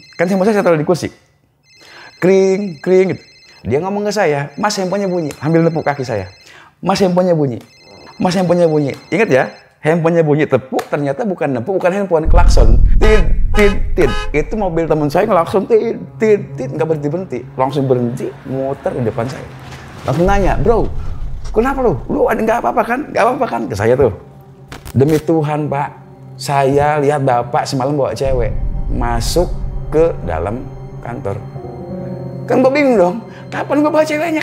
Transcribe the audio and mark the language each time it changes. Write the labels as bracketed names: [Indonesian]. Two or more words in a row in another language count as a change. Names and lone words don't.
[Indonesian] Kan handphone saya taruh di kursi. Kring, kring. Gitu. Dia ngomong ke saya, Mas handphonenya bunyi. Ambil nepuk kaki saya. Mas handphonenya bunyi. Mas handphonenya bunyi. Ingat ya, handphonenya bunyi tepuk, ternyata bukan nepuk, bukan handphone, klakson. Tit, tit, tit. Itu mobil teman saya ngelakson, tit, tit, tit. Nggak berhenti-berhenti. Langsung berhenti, muter di depan saya. Langsung nanya, bro, kenapa lu? Lu ada nggak apa-apa kan? Nggak apa-apa kan? Ke saya tuh. Demi Tuhan, Pak, saya lihat Bapak semalam bawa cewek masuk ke dalam kantor. Kan gue bingung dong, kapan gue bawa ceweknya?